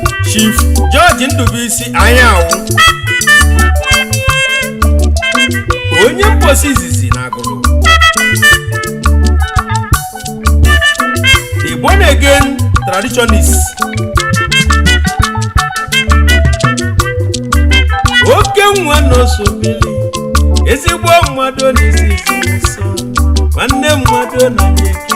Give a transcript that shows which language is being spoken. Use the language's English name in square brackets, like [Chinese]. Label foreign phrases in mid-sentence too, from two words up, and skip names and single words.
[Igbo] Chief George Ndubuisi Anyanwụ. Onye mposi izizi na Agụlụ. [English] The born again traditionist. [Igbo] Oke nwa n'oso bili. Ezigbo mmadụ n'isi isi nsọ. Nwanne mmadụ na nye.